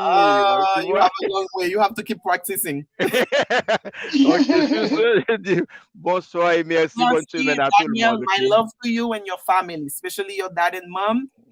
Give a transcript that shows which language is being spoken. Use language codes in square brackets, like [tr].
[en] you have a long way. You have to keep practicing. [fr] Ok, je dis bonsoir et merci, bonne semaine à tout le monde. [en] My love to you and your family, especially your dad and mom.